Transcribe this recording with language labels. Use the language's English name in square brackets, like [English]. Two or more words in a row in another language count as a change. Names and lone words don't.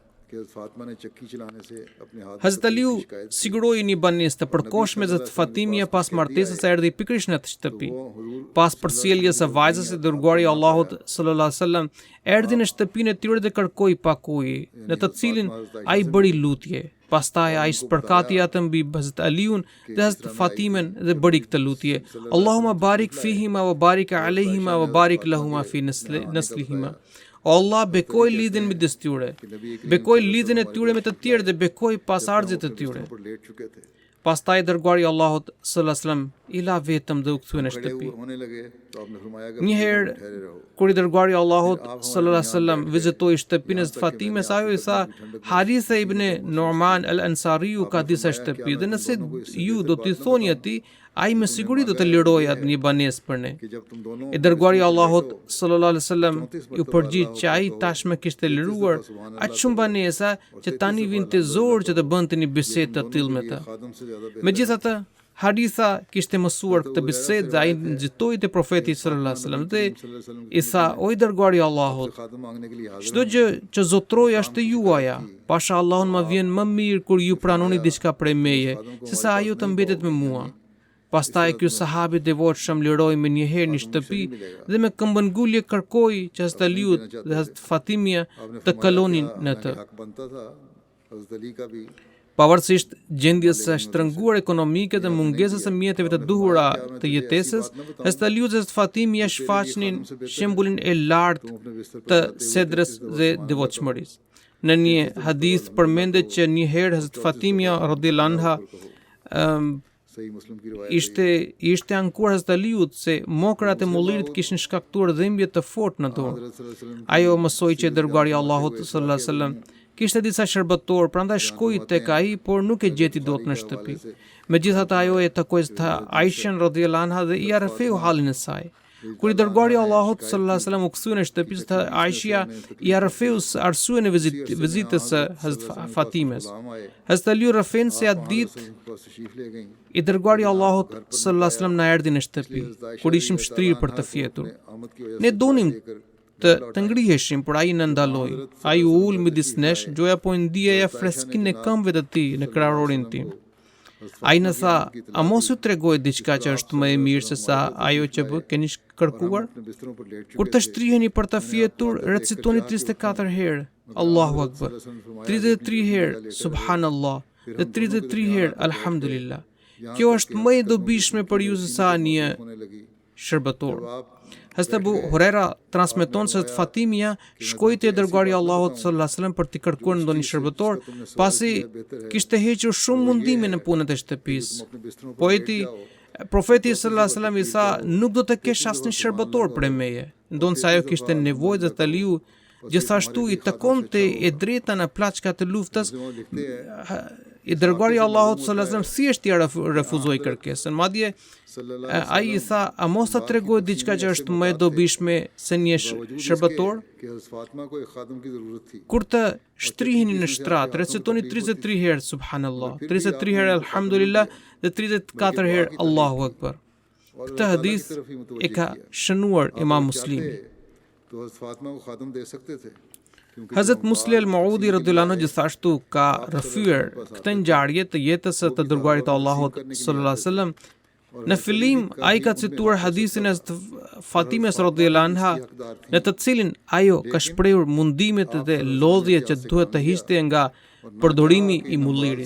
[Albanian] Hazrat Aliu siguroi një banesë të përkohshme Hazrat Fatimia pas martesës erdhi pikërisht në atë shtëpi. Pas përcjelljes së vajzës, i dërguari i Allahut [Arabic] صلى الله عليه وسلم [Albanian] erdhi në shtëpinë e tyre dhe kërkoi pak ujë, në të cilin ai bëri lutje. Pastaj ai spërkati atë mbi Hazrat Aliun dhe Hazrat Fatimen dhe bëri këtë lutje: [Arabic] "اللهم بارك فيهما وبارك عليهما وبارك لهما في نسلهما." [Albanian] O Allah, bekoj lidhjen midis tyre, bekoj lidhjen e tyre me të tjerë dhe bekoj pasardhësit e tyre. Pastaj dërguari i Allahut [Arabic] صلى الله عليه وسلم [Albanian] I la vetëm dhe u kthye në [Urdu] کھڑے [Albanian] shtëpi. [Urdu] ہونے لگے تو آپ نے فرمایا کہ [Albanian] Një herë [Urdu] ٹھہرے رہو. [Albanian] kur i dërguari i Allahut [Arabic] صلى الله عليه وسلم [Albanian] vizitoi shtëpinë e Fatimes, ajo i tha Haritha ibn Nu'man al-Ansariu ka disa shtëpi dhe nëse ju do t'i thoni atij, ai me siguri do të lirojë atë një banesë për ne. [Urdu] کہ جب تم دونوں [Albanian] I dërguari i Allahut [Arabic] صلى الله عليه وسلم [Albanian] ju përgjigj që ai tashmë kishte liruar aq shumë banesa që tani vinte zor që të bënte një bisedë të tillë me të. [Urdu] خادم سے زیادہ بہتر [Albanian] Megjithatë, Haritha kishte mësuar këtë bisedë dhe ai nxitoi te profeti [Arabic] صلى الله عليه وسلم [Albanian] dhe i tha: "O i dërguari i Allahut, [Urdu] خادم مانگنے کے لیے حاضر [Albanian] çdo gjë që zotroj është e juaja. Pasha Allahun më vjen më mirë kur ju pranoni diçka prej meje, sesa ajo të mbetet me mua." Pastaj ky sahabi i devotshëm liroi me një herë në shtëpi dhe me këmbëngulje kërkoi që Hazrat Aliut dhe Hazrat Fatimia të kalonin në të. [Urdu] حق بنتا تھا حضرت علی کا بھی [Albanian] Pavarësisht gjendjes së shtrënguar ekonomike dhe mungesës së mjeteve të duhura të jetesës, Hazrat Aliut dhe Hazrat Fatimia shfaqnin shembullin e lartë [Urdu] اپنے بستر [Albanian] të sedrës dhe devotshmërisë. Në një hadith përmendet që një herë Hazrat Fatimia [Arabic] رضي الله عنها [Urdu] صحیح مسلم کی روایت [Albanian] ishte ankuar Hazrat Aliut se mokrat e mullirit kishin shkaktuar dhimbje të fortë në dorë. Ajo mësoi që dërguari i Allahut [Arabic] صلى الله عليه وسلم [Albanian] kishte disa shërbëtor, prandaj shkoi tek ai, por nuk e gjeti dot në shtëpi. Megjithatë ajo e takoi Aishën [Arabic] رضي الله عنها [Albanian] dhe i arrëfeu halin e saj. Kur i dërguari i Allahut [Arabic] صلى الله عليه وسلم [Albanian] u kthye në shtëpi, Aishja i arrëfeu arsyen e vizitës së Hazrat Fatimes. Hazrat Ali rrëfen se atë ditë [Urdu] تشریف لے گئی [Albanian] i dërguari i Allahut [Arabic] صلى الله عليه وسلم [Albanian] na erdhi në shtëpi kur ishim shtrirë për të fjetur. [Urdu] آمد کی وجہ [Albanian] Ne donim të ngriheshim, por ai na ndaloi. Ai u ul midis nesh, gjoja po ndjeja freskinë e këmbëve të tij në krahorin tim. Ai na tha: "A mos ju tregoj diçka që është më e mirë se sa ajo që keni kërkuar? [Urdu] اپنے بستروں پر لیٹ [Albanian] Kur të shtriheni për të fjetur, recitoni 34 herë [Arabic] الله أكبر, [Albanian] 33 herë Subhanallah dhe 33 herë Alhamdulillah. Kjo është më e dobishme për ju se sa një [Urdu] ہونے لگی [Albanian] shërbëtor." Hazrat Abu Huraira transmeton se Fatimia shkoi te dërguari i Allahut [Arabic] صلى الله عليه وسلم [Albanian] për të kërkuar ndonjë shërbëtor, pasi kishte hequr shumë mundime në punët e shtëpisë. [Urdu] اپنے بستروں پر [Albanian] Poeti Profeti [Arabic] صلى الله عليه وسلم [Albanian] i tha: "Nuk do të kesh asnjë shërbëtor prej meje." Ndonse ajo kishte nevojë dhe Aliu gjithashtu i takonte e drejta në plaçkat e luftës, i dërguari i Allahut [Arabic] صلى الله عليه وسلم [Albanian] thjesht ia refuzoi kërkesën. Madje ai i tha: "A mos ta tregoj diçka që është më e dobishme se një shërbëtor?" [Urdu] کہ حضرت فاطمہ کو ایک خادم کی ضرورت تھی [Albanian] Kur të shtriheni në shtrat, recitoni 33 herë Subhanallah, 33 herë Alhamdulillah dhe 34 herë [Arabic] الله أكبر. [Albanian] Këtë hadith e ka shënuar Imam Muslimi. [Urdu] تو حضرت فاطمہ کو خادم دے سکتے تھے کیونکہ [Albanian] Hazrat Musli al-Maudi [Arabic] رضي الله عنه [Albanian] gjithashtu ka rrëfyer këtë ngjarje të jetës së të dërguarit të Allahut [Arabic] صلى الله عليه وسلم. [Albanian] Në fillim ai ka cituar hadithin e Fatimes [Arabic] رضي الله عنها, [Albanian] në të cilin ajo ka shprehur mundimet dhe lodhjet që duhet të hiqte nga përdorimi i mullirit.